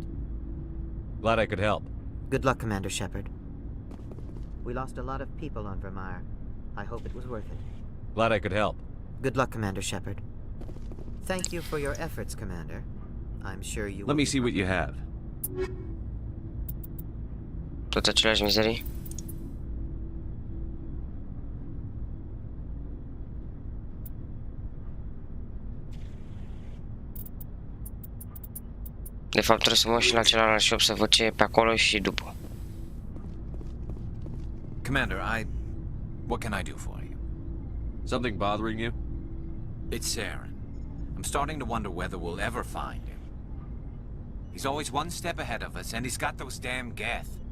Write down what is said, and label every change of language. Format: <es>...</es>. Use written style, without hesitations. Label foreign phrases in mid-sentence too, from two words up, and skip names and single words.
<en>Glad I could help. Good luck, Commander Shepard. We lost a lot of people on Vermeer. I hope it was worth it. Glad I could help. Good luck, Commander Shepard. Thank you for your efforts, Commander. I'm sure you will. Let me see what you have.</en> <ro>Tot aceleași mizerii. De fapt trebuie să mă uit și la celălalt shop să văd ce e pe acolo și după.</ro> <en>Commander, what can I do for you? Something bothering you? It's Saren. I'm starting to wonder whether we'll ever find him. He's always one step ahead of us, and he's got those damn Geth.</en>